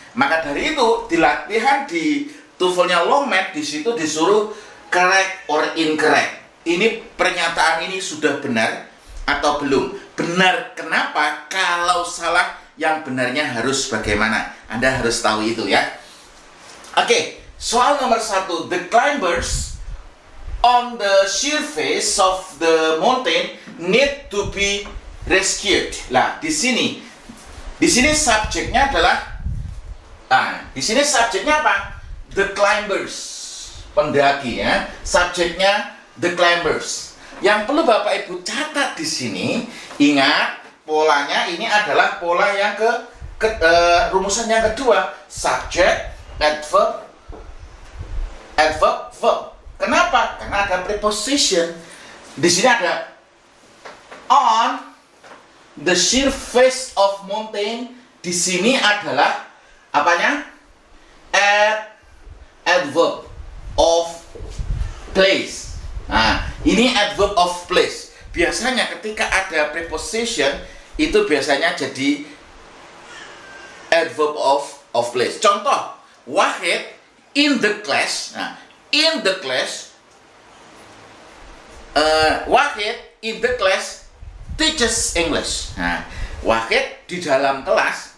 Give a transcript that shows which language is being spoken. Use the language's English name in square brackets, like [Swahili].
[Indonesian] Maka dari itu di latihan di TOEFL-nya long math di situ disuruh correct or incorrect. Ini pernyataan ini sudah benar atau belum? Benar kenapa? Kalau salah yang benarnya harus bagaimana? Anda harus tahu itu, ya. Oke, soal nomor 1. [English] The climbers on the sheer face of the mountain need to be rescued. [Indonesian] Nah, di sini subjeknya adalah di sini subjeknya apa? The climbers, pendaki, ya. Subjeknya the climbers. Yang perlu Bapak Ibu catat di sini, ingat polanya ini adalah pola yang rumusan yang kedua, subject, adverb, verb. Kenapa? Karena ada preposition. Di sini ada [English] on the sheer face of mountain. [Indonesian] Di sini adalah apanya? [English] Adverb of place. [Indonesian] Nah, ini adverb of place. Biasanya ketika ada preposition itu biasanya jadi adverb of place. [English] Contoh, Wahid in the class. Nah, in the class, Wahid in the class teaches English. [Indonesian] Nah, Wahid di dalam kelas.